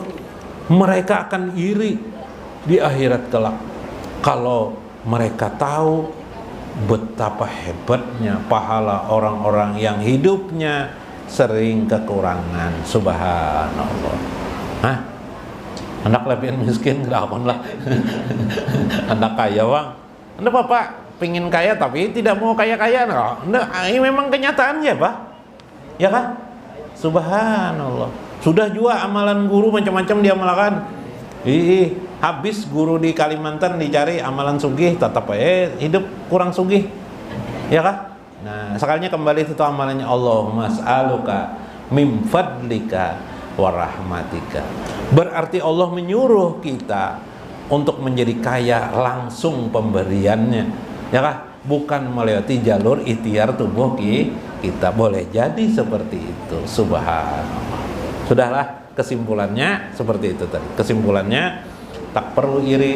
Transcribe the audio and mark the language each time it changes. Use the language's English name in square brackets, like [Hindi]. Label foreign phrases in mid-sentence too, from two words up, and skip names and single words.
[Indonesian] Mereka akan iri di akhirat kelak kalau mereka tahu betapa hebatnya pahala orang-orang yang hidupnya sering kekurangan. Subhanallah. Hah? Anak lebih miskin, enggak lah. Anak kaya bang, anda bapak pingin kaya tapi tidak mau kaya-kaya. Nah, ini memang kenyataannya, Pak. Ya kan? Subhanallah. Sudah juga amalan guru macam-macam dia amalkan. Habis guru di Kalimantan dicari amalan sugih, tetap hidup kurang sugih. Ya kan? Nah, sekalinya kembali itu amalannya, [Arabic] Allahumma as'aluka mim fadlika wa rahmatika. [Indonesian] Berarti Allah menyuruh kita untuk menjadi kaya langsung pemberiannya, ya kan? Bukan melewati jalur ikhtiar tubuh kita. Boleh jadi seperti itu. Subhanallah. Sudahlah, kesimpulannya seperti itu tadi. Kesimpulannya, tak perlu iri.